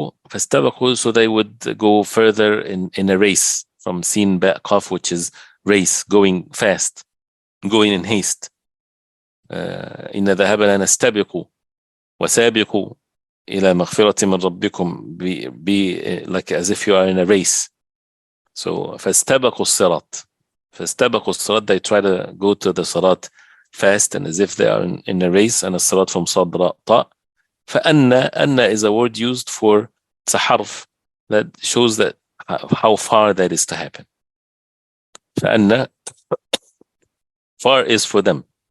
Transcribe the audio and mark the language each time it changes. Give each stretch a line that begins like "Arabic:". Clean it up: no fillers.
English: فاستبقوا, so they would go further in a race, from sin ba qaf, which is race, going fast, going in haste.
Arabic: إن ذهبنا نستبق وسابقوا إلى مغفرة من ربكم,
English: be like as if you are in a race. So
Arabic: فاستبقوا الصراط. فاستبقوا الصراط,
English: they try to go to the salat fast and as if they are in a race. And a salat from
Arabic: صاد راء طاء.
English: فأن is a word used for تحرف, that shows that how far that is to happen. فأن, far is for them.